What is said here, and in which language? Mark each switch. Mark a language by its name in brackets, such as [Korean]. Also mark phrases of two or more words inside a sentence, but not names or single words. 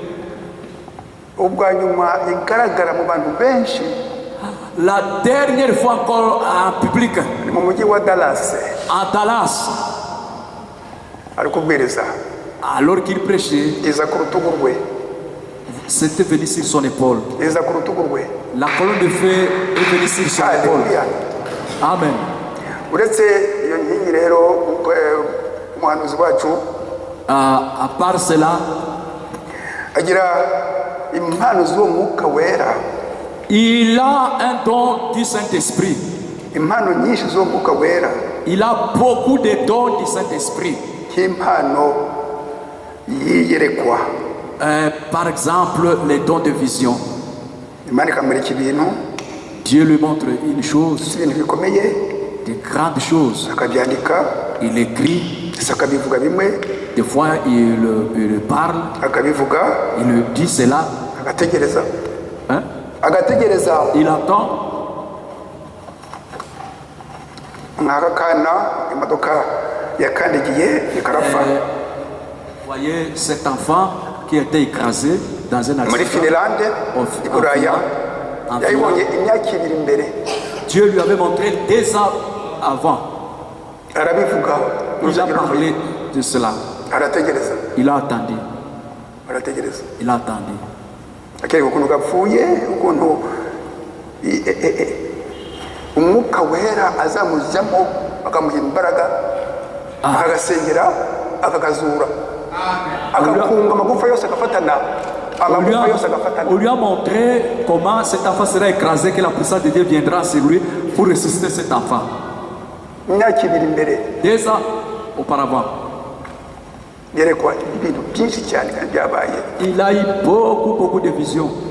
[French] La dernière fois encore en public, à Dallas, alors qu'il prêchait, c'était venu sur son épaule. La colonne de feu est venue sur son épaule. Amen. À part cela, [Kinyarwanda] impano z'uwo mwuka wera. [French] Il a un don du Saint-Esprit. [Kinyarwanda] Impano nyinshi z'uwo mwuka wera. [French] Il a beaucoup de dons du Saint-Esprit. [Kinyarwanda] Nk'impano yiyerekwa. [French] Par exemple, les dons de vision. [Kinyarwanda] Imana ikamurika ibintu. [French] Dieu lui montre une chose, [Kinyarwanda] ibintu bikomeye, [French] de grandes choses. [Kinyarwanda] Akabyandika. [French] Il écrit. [Kinyarwanda] Akabivuga bimwe. [French] Des fois, il parle. [Kinyarwanda] Akabivuga. [French] Il dit cela. [Kinyarwanda] Agategereza. [French] Hein? [Kinyarwanda] Agategereza. [French] Il attend. [Kinyarwanda] Nk'aka kana imodoka yakandagiye ikarafa. [French] Voyez cet enfant qui était écrasé dans un accident. [Kinyarwanda] Muri Finlande, i Buraya, yayibonye imyaka ibiri imbere. [French] Dieu lui avait montré 2 ans avant. [Kinyarwanda] Arabivuga. [French] Il a parlé de cela. [Kinyarwanda] Arategereza. [French] Il a attendu. [Kinyarwanda] Arategereza. [French] Il a attendu. [Kinyarwanda] Akiri ukuntu gapfuye, ukuntu umwuka wera azamujyamo akamuha imbaraga, akagasengera, akakazura, akakunga amagufa yose agafatana. [French] On lui a montré comment cet enfant sera écrasé, que la puissance de Dieu viendra sur lui pour ressusciter cet enfant. 2 ans auparavant. Il a eu beaucoup de visions.